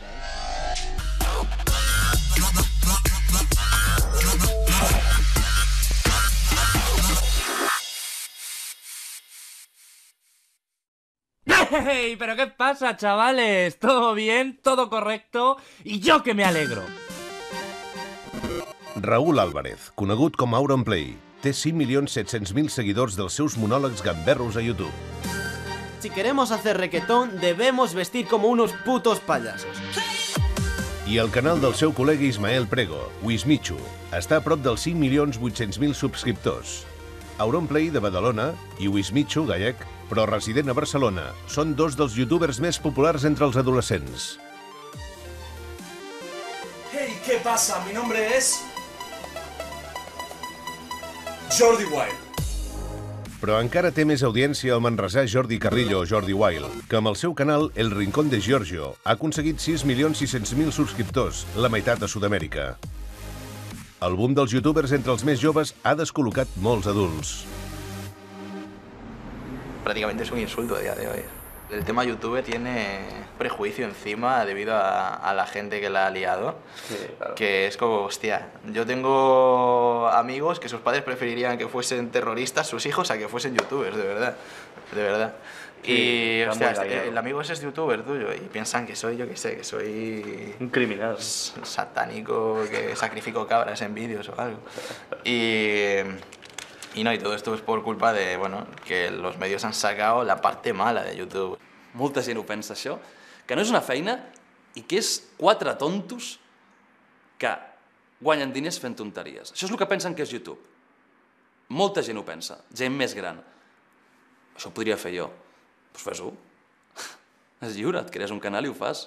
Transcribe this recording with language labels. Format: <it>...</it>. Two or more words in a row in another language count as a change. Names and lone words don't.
<es>¡Hey! ¿Pero qué pasa, chavales? ¿Todo bien? ¿Todo correcto? Y yo que me alegro.</es> <ca>Raúl Álvarez, conegut com Auronplay, té 5.700.000 seguidors dels seus monòlegs gamberros a YouTube.</ca> <es>Si queremos hacer reggaetón, debemos vestir como unos putos payasos.</es> <ca>I el canal del seu col·lega Ismael Prego, Wismichu, està a prop dels 5.800.000 subscriptors. Auronplay, de Badalona, i Wismichu, gallec, però resident a Barcelona, són dos dels youtubers més populars entre els adolescents.</ca> <es>Hey, ¿qué pasa? Mi nombre es... Jordi Wild.</es> <ca>Però encara té més audiència el manresà Jordi Carrillo, Jordi Wild, que amb el seu canal El Rincón de Giorgio ha aconseguit 6.600.000 subscriptors, la meitat a Sud-amèrica. El boom dels youtubers entre els més joves ha descol·locat molts adults.</ca> <es>prácticamente es un insulto a día de hoy. El tema YouTube tiene prejuicio encima debido a la gente que la ha liado, sí, claro. Que es como, hostia, yo tengo amigos que sus padres preferirían que fuesen terroristas sus hijos a que fuesen youtubers, de verdad, de verdad. Sí, y, hostia, el amigo ese es youtuber tuyo y piensan que soy, yo qué sé, que soy... un criminal. Satánico, que sacrifico cabras en vídeos o algo. Y todo esto es por culpa de, bueno, que los medios han sacado la parte mala de YouTube.</es> <ca>Molta gent ho pensa, això, que no és una feina i que és 4 tontos que guanyen diners fent tonteries. Això és el que pensen que és YouTube. Molta gent ho pensa, gent més gran. Això ho podria fer jo. Doncs fes-ho. És lliure, et crees un canal i ho fas.</ca>